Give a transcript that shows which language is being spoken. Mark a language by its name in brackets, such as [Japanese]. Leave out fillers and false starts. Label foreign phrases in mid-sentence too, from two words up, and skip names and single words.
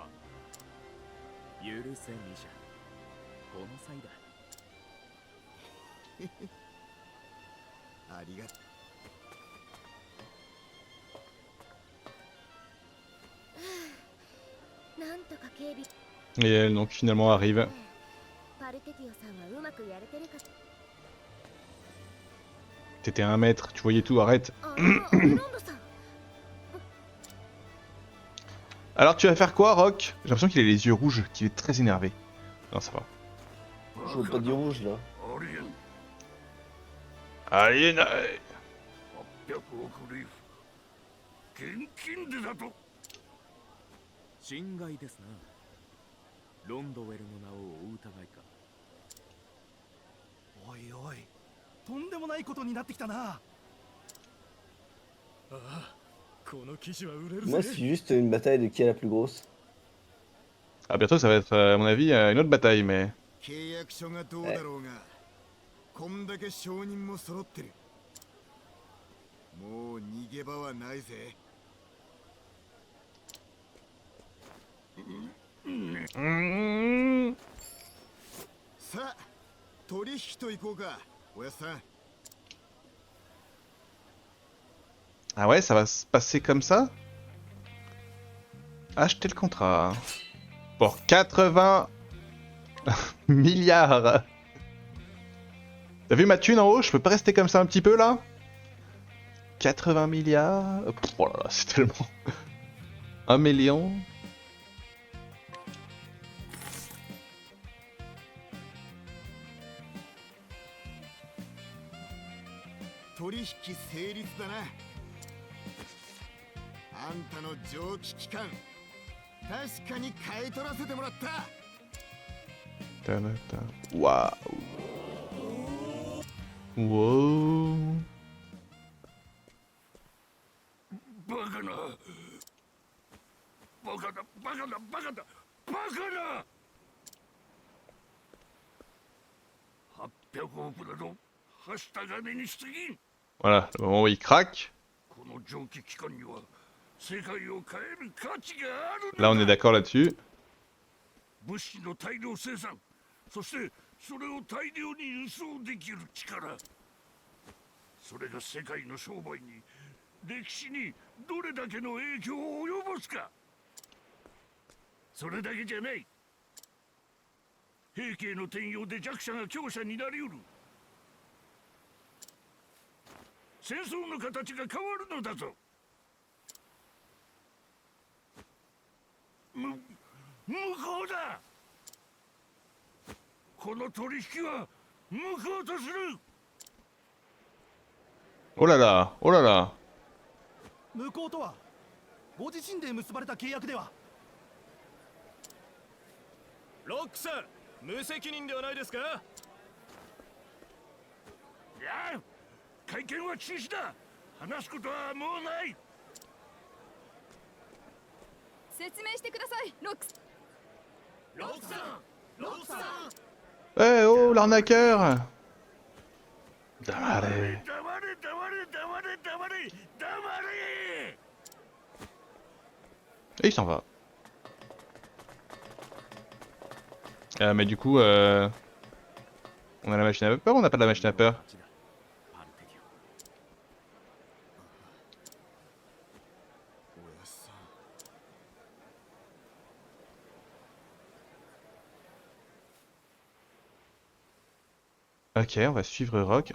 [Japanese] 許せミシャ、この際だ。ありがとう。なんとか警備。 [French] Et elle donc finalement arrive. [Japanese] パルテティオさんはうまくやれてるか。 [French] T'étais à 1 mètre, tu voyais tout, arrête. [Japanese] アルロンドさん。 [French] Alors tu vas faire quoi, Rock? J'ai l'impression qu'il a les yeux rouges, qu'il est très énervé. Non, ça va. Je vois pas du rouge là. [Japanese] ありえん。ありえない。 800億リーフ。現金でだと。心外ですな。ロンドウェルの名をお疑いか。おいおい、とんでもないことになってきたな。ああ、この記事は売れる [French] Moi, [Japanese] ぜ。 [French] c'est juste une bataille de qui est la plus grosse. Ah, bientôt, ça va être, à mon avis, une autre bataille, mais... [Japanese] 契約書がどうだろうが、こんだけ証人も揃ってる。もう逃げ場はないぜ。さあ、取引と行こうか、おやっさん。 [French] Ah ouais, ça va se passer comme ça? Acheter le contrat. Pour 80 milliards. T'as vu ma thune en haut? Je peux pas rester comme ça un petit peu là? 80 milliards? Oh là là, c'est tellement... 1 million? [Japanese] 取引成立だな。あんたの蒸気機関、確かに買い取らせてもらった。 [French] Waouh. Wow. [Japanese] バカな。バカだ、バカだ、バカだ、バカだ。800億だと、はした金にしすぎん。 [French] Voilà, le moment où il craque. [Japanese] この蒸気機関には世界を変える価値がある。 [French] Là, on est d'accord là-dessus. [Japanese] 物資の大量生産、そしてそれを大量に輸送できる力。それが世界の商売に、歴史にどれだけの影響を及ぼすか。それだけじゃない。兵器への転用で弱者が強者になりうる。戦争の形が変わるのだぞ。向こうだ。この取引は向こうとする。 [French] Oh là là, oh là là. [Japanese] 向こうとはご自身で結ばれた契約では。ロックさん、無責任ではないですか。いや、会見は中止だ。話すことはもうない。説明してください、ロックス。ロックさん、ロックさん。 [French] Eh oh, l'arnaqueur! [Japanese] Damare. 黙れ、黙れ、黙れ、黙れ、黙れ、黙れ。 [French] Et il s'en va. Mais du coup, on a la machine à peur ou on n'a pas de la machine à peur? Ok, on va suivre Rock.